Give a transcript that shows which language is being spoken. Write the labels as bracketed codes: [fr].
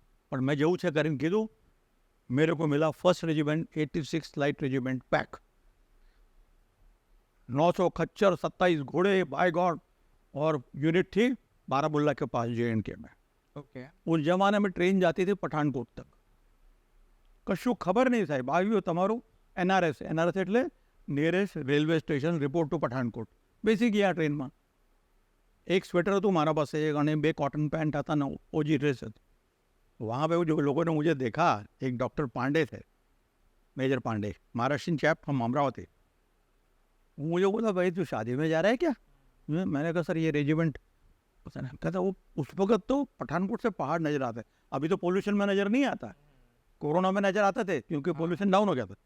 [hi] पर मैं जाऊँ [gu] કરીને કીધું. [hi] मेरे को मिला 1st regiment 86 light regiment pack, 900 खच्चर, 27 घोड़े, [en] By God. [hi] और यूनिट थी बारामुल्ला के पास JNK में. [en] Okay. [hi] उस जमाने में ट्रेन जाती थी पठानकोट तक. [gu] કશું ખબર નહીં સાહેબ, આવ્યું તમારું NRS એટલે nearest railway station, [en] Report to Pathankot. [gu] બેસી ગયા ટ્રેનમાં. એક સ્વેટર હતું મારા પાસે, અને [hi] 2 कॉटन पैंट आता ना, [gu] ओजी ड्रेस હતી. [hi] वहाँ पे जो लोगों ने मुझे देखा, एक डॉक्टर पांडे थे, मेजर पांडे, महाराष्ट्र चैप, हम अमरावती. मुझे बोला भाई तू शादी में जा रहा है क्या? मैंने कहा सर ये रेजिमेंट. कहता वो उस वक्त तो पठानकोट से पहाड़ नजर आते, अभी तो पोल्यूशन में नजर नहीं आता, कोरोना में नजर आते थे क्योंकि पोल्यूशन डाउन हो गया था.